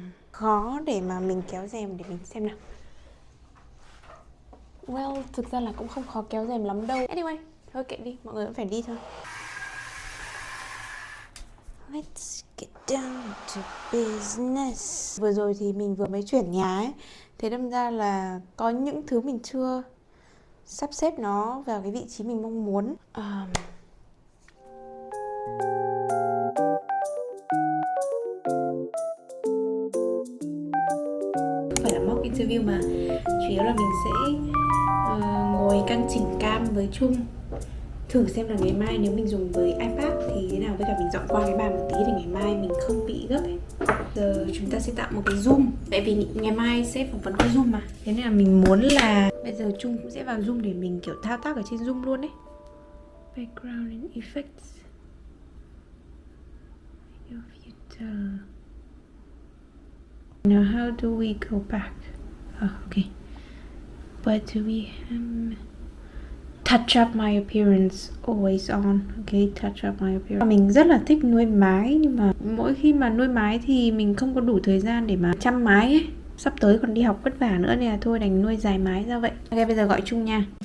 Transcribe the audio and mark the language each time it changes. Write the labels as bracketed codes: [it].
[vi] Khó để mà mình kéo rèm để mình xem nào. Well, thực ra là cũng không khó kéo rèm lắm đâu. Anyway, thôi kệ đi, mọi người vẫn phải đi thôi. [en] Let's get down to business. [vi] Vừa rồi thì mình vừa mới chuyển nhà ấy, thế đâm ra là có những thứ mình chưa sắp xếp nó vào cái vị trí mình mong muốn. Không phải là mock interview mà chủ yếu là mình sẽ ngồi căn chỉnh cam với Trung, thử xem là ngày mai nếu mình dùng với iPad thì thế nào, với cả mình dọn qua cái bàn một tí để ngày mai mình không bị gấp ấy. Giờ chúng ta sẽ tạo một cái Zoom, tại vì ngày mai sẽ phỏng vấn qua Zoom mà, thế nên là mình muốn là bây giờ Trung cũng sẽ vào Zoom để mình kiểu thao tác ở trên Zoom luôn ấy. [en] Background and effects, your filter. Now how do we go back? Okay. But do we touch up my appearance always on. Okay, touch up my appearance. [vi] Mình rất là thích nuôi mái, nhưng mà mỗi khi mà nuôi mái thì mình không có đủ thời gian để mà chăm mái ấy. Sắp tới còn đi học vất vả nữa nên là thôi đành nuôi dài mái ra vậy. Ok, bây giờ gọi Trung nha.